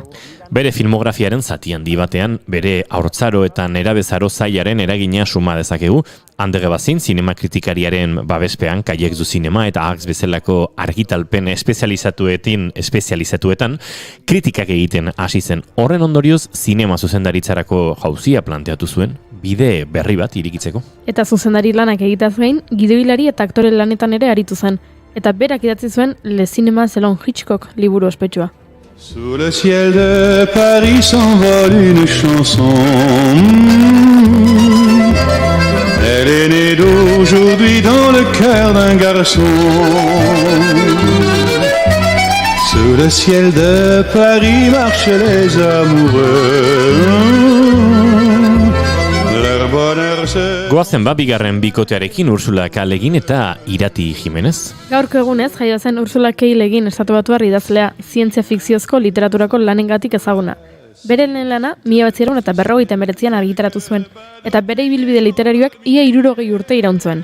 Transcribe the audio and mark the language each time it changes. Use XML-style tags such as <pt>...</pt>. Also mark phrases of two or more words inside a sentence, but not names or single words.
<eu>Bere filmografiaren zati handi batean, bere haurtzaro eta nerabezaro zailaren eragina suma dezakegu, Andere Bazin zinema kritikariaren babespean, Kaiek du zinema eta Arx bezalako argitalpen espezializatuetan kritikak egiten hasi zen. Horren ondorioz, zinema zuzendaritzarako jauzia planteatu zuen, bide berri bat irikitzeko. Eta zuzendari lanak egitaz gain, gidoilari eta aktore lanetan ere aritu zen. Eta berak idatzi zuen Le Cinéma selon Hitchcock liburu ospetsua.</eu> <fr>Sous le ciel de Paris s'envole une chanson. Elle est née d'aujourd'hui dans le cœur d'un garçon. Sous le ciel de Paris marchent les amoureux.</fr> <eu>Goazen bigarren bikotearekin Ursula K. Le Guin eta Irati Jimenez. Gaurko egunez jaio zen Ursula K. Le Guin estatubatuar idazlea, zientzia fikziozko literaturako lanengatik ezaguna. Bere lehen lana 1959an argitaratu zuen, eta bere ibilbide literarioak ia 60 urte iraun zuen.</eu>